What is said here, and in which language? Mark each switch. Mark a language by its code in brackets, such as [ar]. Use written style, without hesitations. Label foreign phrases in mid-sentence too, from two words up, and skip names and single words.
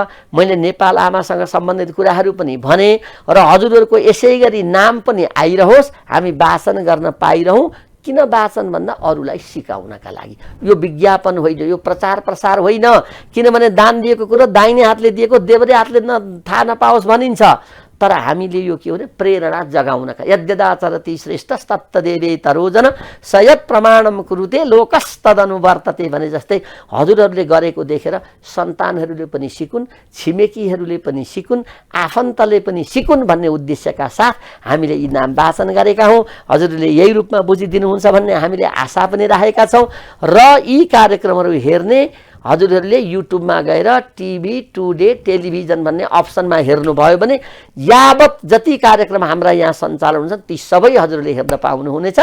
[ne] मैले नेपाल आमासँग सम्बन्धित कुराहरू पनि भने र हजुरहरूको यसै गरी नाम पनि आइरहोस्, हामी वाचन गर्न पाइरहौँ। किन वाचन भन्दा अरूलाई सिकाउनका लागि। यो विज्ञापन होइन, यो प्रचार प्रसार होइन। किनभने दान दिएको कुरो दाहिने हातले दिएको देब्रे हातले थाहा नपाओस् भनिन्छ। तर हामीले यो के हो भने प्रेरणा जगाउनका। [sa] यद्यदाचरति श्रेष्ठस्तत्तदेवे तरोजन सयत् प्रमाणम कुरुते लोकस्तदनुवर्तते [ne] भने जस्तै हजुरहरूले गरेको देखेर सन्तानहरूले पनि सिकुन्, छिमेकीहरूले पनि सिकुन्, आफन्तले पनि सिकुन् भन्ने उद्देश्यका साथ हामीले यी नाम वाचन गरेका हौँ। हजुरहरूले यही रूपमा बुझिदिनुहुन्छ भन्ने हामीले आशा पनि राखेका छौँ। र यी कार्यक्रमहरू हेर्ने हजुरहरूले युट्युबमा गएर टिभी टुडे टेलिभिजन भन्ने अप्सनमा हेर्नुभयो भने यावत जति कार्यक्रम हाम्रा यहाँ सञ्चालन हुन्छन् ती सबै हजुरहरूले हेर्न पाउनुहुनेछ।